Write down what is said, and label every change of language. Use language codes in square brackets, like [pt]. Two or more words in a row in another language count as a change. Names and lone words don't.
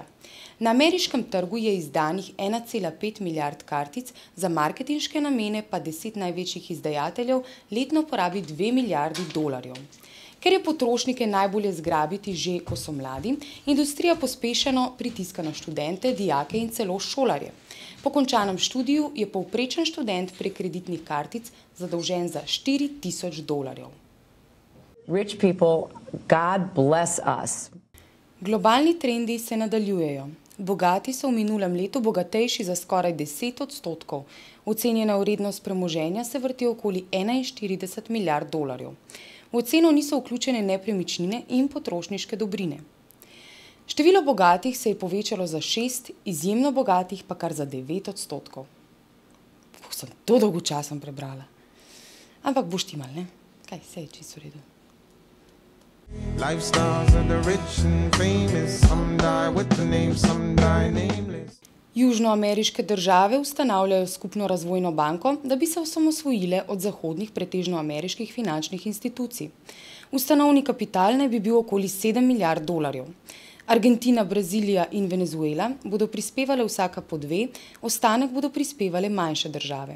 [sl] Na ameriškem trgu je izdanih 1,5 milijard kartic, za marketinške namene pa 10 največjih izdajateljev letno porabi $2 milijardi. Ker je potrošnike najbolje zgrabiti že, ko so mladi, industrija pospešeno pritiska na študente, dijake in celo šolarje. Po končanem študiju je povprečen študent prek kreditnih kartic zadolžen za $4.000. [en] Rich people, God bless us. [sl] Globalni trendi se nadaljujejo. Bogati so v minulem letu bogatejši za skoraj 10%. Ocenjena vrednost premoženja se vrti okoli $41 milijard. V oceno niso vključene nepremičnine in potrošniške dobrine. Število bogatih se je povečalo za 6, izjemno bogatih pa kar za 9%. sem to dolgočasno prebrala. Ampak boš ti mal, ne? Kaj, vse je čisto v redu. [en] Lifestyles of the rich and famous, some die with the name, some die nameless. [sl] Južnoameriške države ustanavljajo skupno razvojno banko, da bi se osamosvojile od zahodnih, pretežno ameriških finančnih institucij. Ustanovni kapital naj bi bil okoli 7 milijard dolarjev. Argentina, Brazilija in Venezuela bodo prispevale vsaka po 2, ostanek bodo prispevale manjše države.